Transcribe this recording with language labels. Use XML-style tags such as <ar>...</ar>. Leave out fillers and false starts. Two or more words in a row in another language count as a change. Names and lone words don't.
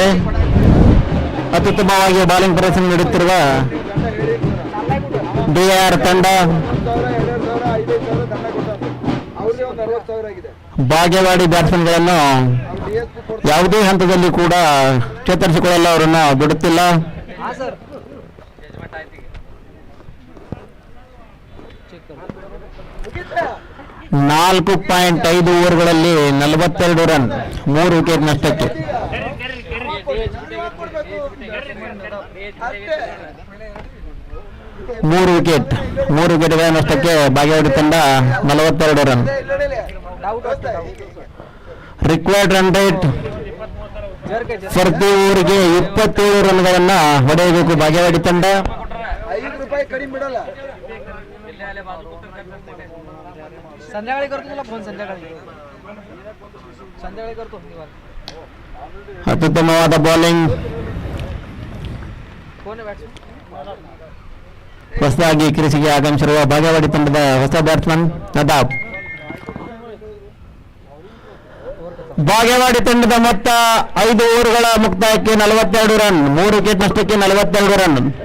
<kn>ಅತ್ಯುತ್ತಮವಾಗಿ ಬಾಲಿಂಗ್ ಪ್ರದರ್ಶನ ನೀಡುತ್ತಿರುವ ಡಿಆರ್ ತಂಡ ಬಾಗೇವಾಡಿ ಬ್ಯಾಟ್ಸ್ಮನ್ಗಳನ್ನು ಯಾವುದೇ ಹಂತದಲ್ಲಿ ಕೂಡ ಚೇತರಿಸಿಕೊಳ್ಳಲು ಅವರನ್ನು ಬಿಡುತ್ತಿಲ್ಲ.</kn> <mr>हाँ सर</mr> <kn>4.5 ಓವರ್ಗಳಲ್ಲಿ 42 ರನ್, 3 ವಿಕೆಟ್ ನಷ್ಟಕ್ಕೆ. ಮೂರು ವಿಕೆಟ್ಗಳ ನಷ್ಟಕ್ಕೆ ಬಾಗೇವಾಡಿ ತಂಡ 42 ರನ್.</kn> <en>required run rate</en> <kn>ಪ್ರತಿ ಓವರ್ಗೆ 27 ರನ್ಗಳನ್ನ ಹೊಡೆಯಬೇಕು ಬಾಗೇವಾಡಿ ತಂಡ.</kn> <mr>संध्याकाळी करतो तुला फोन संध्याकाळी करतो</mr> <kn>ಅತ್ಯುತ್ತಮವಾದ ಬೌಲಿಂಗ್.</kn> <mr>कोण आहे बॅट्समन</mr> <kn>ಹೊಸದಾಗಿ ಕ್ರೀಸಿಗೆ ಆಗಮಿಸಿರುವ ಬಾಗೇವಾಡಿ ತಂಡದ ಹೊಸ ಬ್ಯಾಟ್ಸ್ಮನ್ ನದಾಬ್. ಬಾಗೇವಾಡಿ ತಂಡದ ಮೊತ್ತ 5 ಓವರ್ಗಳ ಮುಕ್ತಾಯಕ್ಕೆ 42 ರನ್, 3 ವಿಕೆಟ್ ನಷ್ಟಕ್ಕೆ 42 ರನ್.</kn>